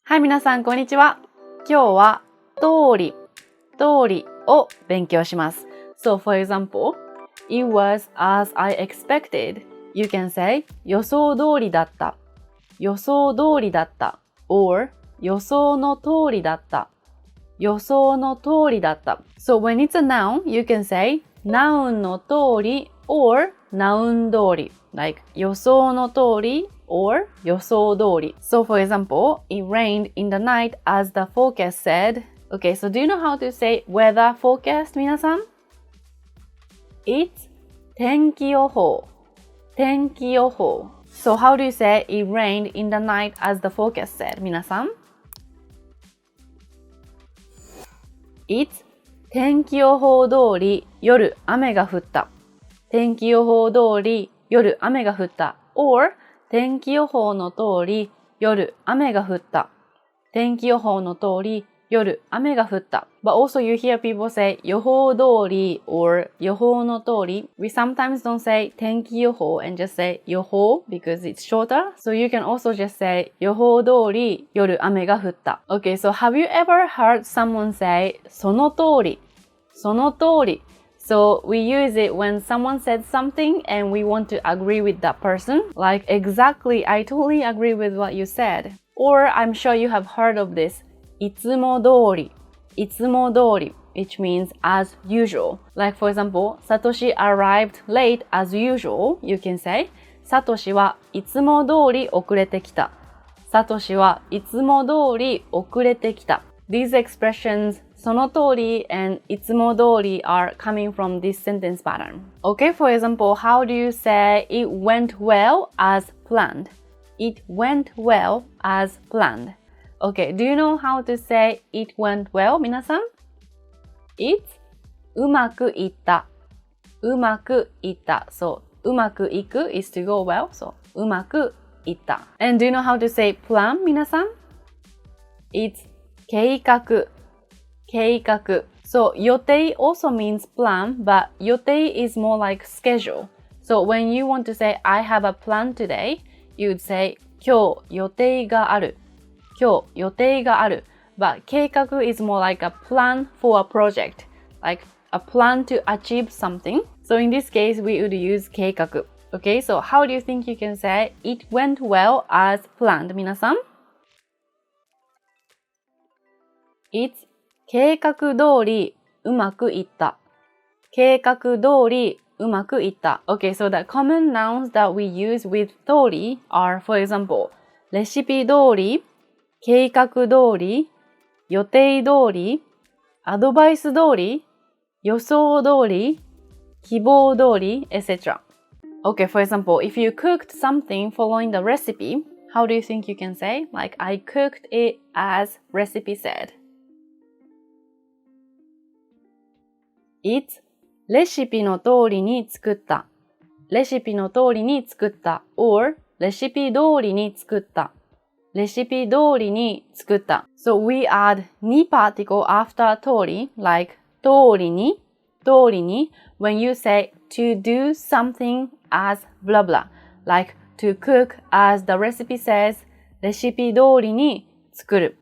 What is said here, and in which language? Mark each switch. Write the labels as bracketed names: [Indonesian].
[Japanese] はい、皆さん、こんにちは。今日は、通りを勉強します。 [English] So, for example, it was as I expected. You can say, [Japanese] 予想通りだった。予想通りだった。 or, 予想の通りだった。予想の通りだった。 [English] So, when it's a noun, you can say, noun の通り or noun 通り。 [Japanese] Like, 予想の通りor 予想通り。 [English] So, for example, it rained in the night as the forecast said. Okay, so do you know how to say weather forecast, 皆さん? [Japanese] It's 天気予報。天気予報。 [English] So, how do you say it rained in the night as the forecast said, 皆さん? [Japanese] It's 天気予報通り夜雨が降った。天気予報通り夜雨が降った。or 天気予報の通り夜雨が降った。天気予報の通り夜雨が降った。 [English] But also you hear people say 予報通り or 予報の通り。 We sometimes don't say 天気予報 and just say 予報 because it's shorter. So you can also just say [Japanese] 予報通り夜雨が降った。 [English] Okay, so have you ever heard someone say [Japanese] その通りその通り [English] So we use it when someone said something and we want to agree with that person. Like, exactly, I totally agree with what you said. Or I'm sure you have heard of this. いつも通り。いつも通り。Which means as usual. Like, for example, Satoshi arrived late as usual. You can say, [Japanese] サトシはいつも通り遅れてきた。サトシはいつも通り遅れてきた。 [English] These expressions その通り and いつも通り are coming from this sentence pattern. Okay, for example, how do you say it went well as planned? It went well as planned. Okay, do you know how to say it went well, 皆さん? [Japanese] It's うまくいった。うまくいった。 [English] So, うまくいく is to go well. [Japanese] So, うまくいった。 [English] And do you know how to say plan, 皆さん? [Japanese] It's 計画。計画。 [English] So, 予定 also means plan, but 予定 is more like schedule. So, when you want to say, I have a plan today, you would say, [Japanese] 今日予定がある。今日予定がある。 [English] But 計画 is more like a plan for a project, like a plan to achieve something. So, in this case, we would use 計画。 Okay, so how do you think you can say, it went well as planned, 皆さん? [Japanese] It's 計画通りうまくいった。計画通りうまくいった。 [English] Okay, so the common nouns that we use with 通り are, for example, レシピ通り、計画通り、予定通り、アドバイス通り、予想通り、希望通り、etc. Okay, for example, if you cooked something following the recipe, how do you think you can say? Like, I cooked it as recipe said.It's [Japanese] レシピの通りに作った。レシピの通りに作った。or レシピ通りに作った。レシピ通りに作った。 [English] So we add に particle after 通り like 通りに when you say to do something as blah blah like to cook as the recipe says [Japanese] レシピ通りに作る。